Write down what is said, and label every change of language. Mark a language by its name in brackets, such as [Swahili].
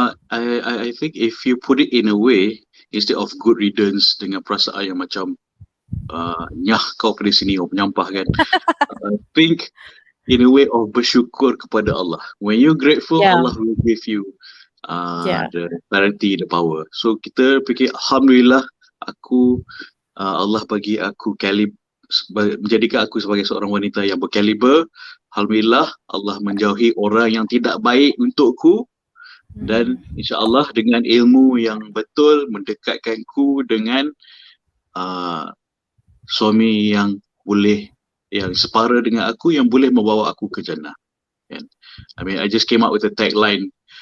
[English] I think if you put it in a way, instead of good riddance [Malay] dengan perasaan yang macam nyah kau pada sini, kau penyampah kan, [English] I think in a way of [Malay] bersyukur kepada [English] Allah. When you're grateful, Allah will give you the clarity, the power. [Malay] So kita fikir, Alhamdulillah, Allah bagi aku menjadikan aku sebagai seorang wanita yang berkaliber. Alhamdulillah, Allah menjauhi orang yang tidak baik untukku, dan insyaAllah dengan ilmu yang betul mendekatkanku dengan suami yang separa dengan aku, yang boleh membawa aku ke jannah. [English] I mean, I just came up with a tagline.